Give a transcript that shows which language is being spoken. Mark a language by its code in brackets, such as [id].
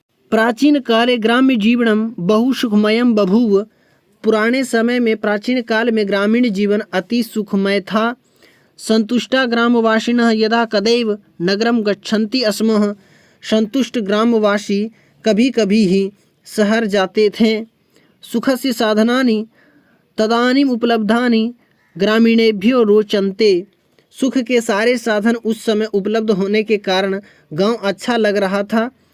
[sa] प्राचीन काले ग्राम्य जीवनम बहु सुखमयम बभूव। [hi] पुराने समय में, प्राचीन काल में ग्रामीण जीवन अति सुखमय था। [sa] संतुष्टा ग्रामवासिनः यदा कदैव नगरम गच्छन्ति स्म। [hi] संतुष्ट ग्रामवासी कभी कभी ही शहर जाते थे। [sa] सुखस्य साधनानि तदानीम उपलब्धानि ग्रामीणेभ्यो रोचन्ते। [hi] सुख के सारे साधन उस समय उपलब्ध होने के कारण गांव अच्छा लग रहा था।